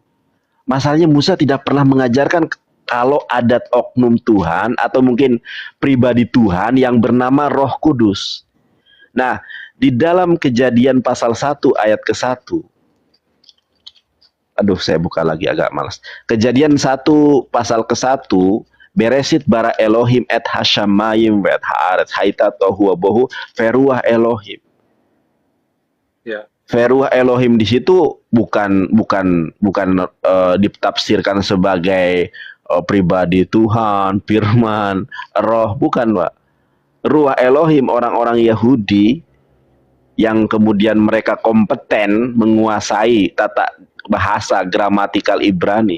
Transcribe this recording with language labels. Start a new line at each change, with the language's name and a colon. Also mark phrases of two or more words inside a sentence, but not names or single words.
Indonesian: Masalahnya Musa tidak pernah mengajarkan kalau adat oknum Tuhan atau mungkin pribadi Tuhan yang bernama Roh Kudus. Nah, di dalam Kejadian pasal 1 ayat ke-1. Aduh, saya buka lagi agak malas. Kejadian 1 pasal ke-1,
Hebrew: בראשית ברא אלהים את השמים את הארץ היתה תהו בהו ורוח אלהים.
Indonesian: Ya.
Hebrew: ורוח אלהים
Indonesian: di situ bukan ditafsirkan sebagai pribadi Tuhan, firman, roh, bukan Pak.
Hebrew: רוח אלהים
Indonesian: orang-orang Yahudi yang kemudian mereka kompeten menguasai tata bahasa gramatikal Ibrani.